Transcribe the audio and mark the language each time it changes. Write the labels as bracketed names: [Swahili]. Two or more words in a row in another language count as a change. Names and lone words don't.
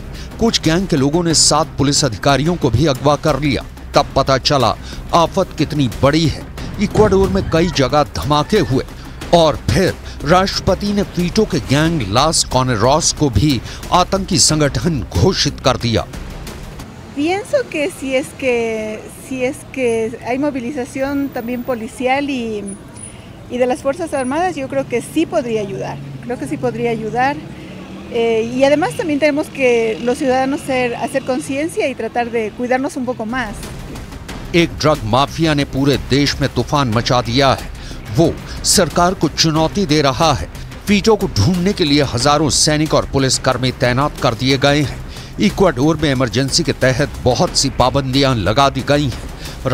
[Hindi] कुछ गैंग के लोगों ने 7 पुलिस अधिकारियों को भी अगवा कर लिया। तब पता चला आफत कितनी बड़ी है। इक्वाडोर में कई जगह धमाके हुए और फिर राष्ट्रपति ने फीटो के गैंग लास कॉनेरोस को भी आतंकी संगठन घोषित कर दिया। [Spanish] Pienso que si es que hay movilización también policial y de las Fuerzas Armadas, yo creo que sí podría ayudar. Creo que sí podría ayudar. Y además también tenemos que los ciudadanos hacer conciencia y tratar de cuidarnos un poco más. [Hindi] एक ड्रग माफिया ने पूरे देश में तूफान मचा दिया है। वो सरकार को चुनौती दे रहा है। फीटो को ढूंढने के लिए हजारों सैनिक और पुलिसकर्मी तैनात कर दिए गए हैं। इक्वाडोर में इमरजेंसी के तहत बहुत सी पाबंदियां लगा दी गई हैं।